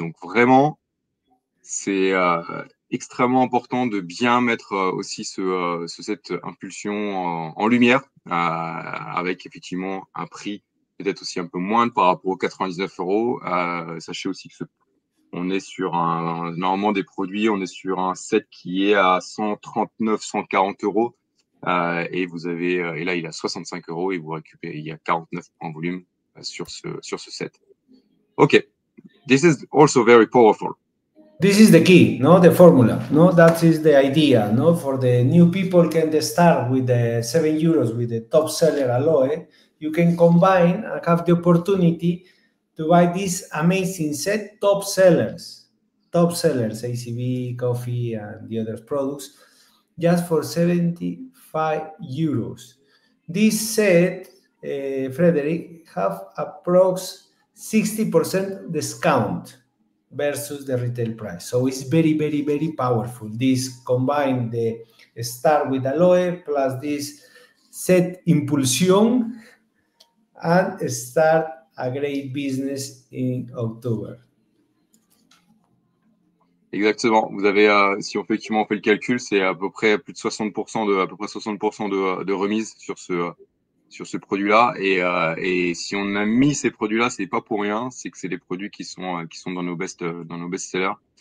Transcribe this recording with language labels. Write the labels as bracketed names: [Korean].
[French] Donc vraiment, c'est extrêmement important de bien mettre aussi cette impulsion en lumière, avec effectivement un prix peut-être aussi un peu moindre par rapport aux 99 euros. Sachez aussi que on est sur normalement des produits, on est sur un set qui est à 139, 140 euros. Et et là, il est à 65 euros et vous récupérez, il y a 49 en volume sur ce set. [English] OK. This is also very powerful. This is the key, no, the formula, no, that is the idea, no, for the new people can start with the 7 euros with the top seller Aloe. You can combine and have the opportunity to buy this amazing set, top sellers, ACV, coffee, and the other products, just for 75 euros. This set, Frederick, have approx 60% discount versus the retail price. So it's very, very, very powerful. This combine the start with Aloe plus this set Impulsion and start a great business in October. [French] Exactement. Vous avez, si on fait le calcul, c'est à peu près plus de 60% de remise sur sur ce produit-là. Et si on a mis ces produits-là, c'est pas pour rien, c'est que c'est des produits qui sont dans nos best-sellers.